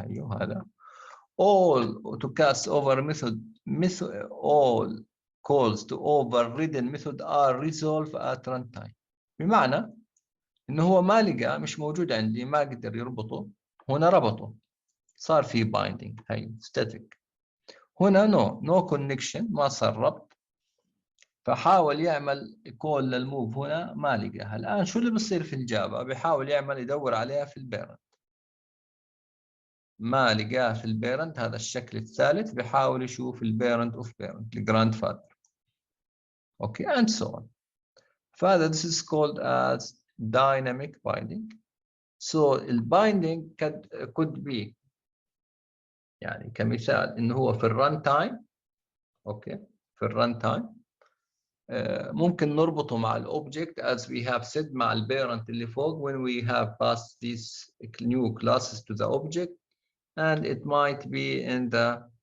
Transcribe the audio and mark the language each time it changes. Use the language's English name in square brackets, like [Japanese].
[Arabic] أيوه هذا [English] all to cast over method all calls to overridden method are resolved at runtime. [Arabic] بمعنى إنه هو ما لقى، مش موجود عندي، ما قدر يربطه، هنا ربطه صار في binding. هي static. هنا no connection، ما صار ربط، فحاول يعمل كول للموف هنا ما لقاها. الآن شو اللي بيصير في الجافا؟ بيحاول يعمل يدور عليها في البيرنت، ما لقاه في البيرنت، هذا الشكل الثالث، بيحاول يشوف البيرنت اوف بيرنت الجراند فادر. [English] Okay and so on. [Arabic] فهذا [English] this is called as dynamic binding. [Arabic] so البايندينج [English] could be [Arabic] يعني كمثال انه هو في الرن تايم. اوكي، في الرن تايم ممكن نربطه مع الاوبجكت [English] as we have said [Arabic] مع البيرنت اللي فوق [English] when we have passed these new classes to the object, and it might be in the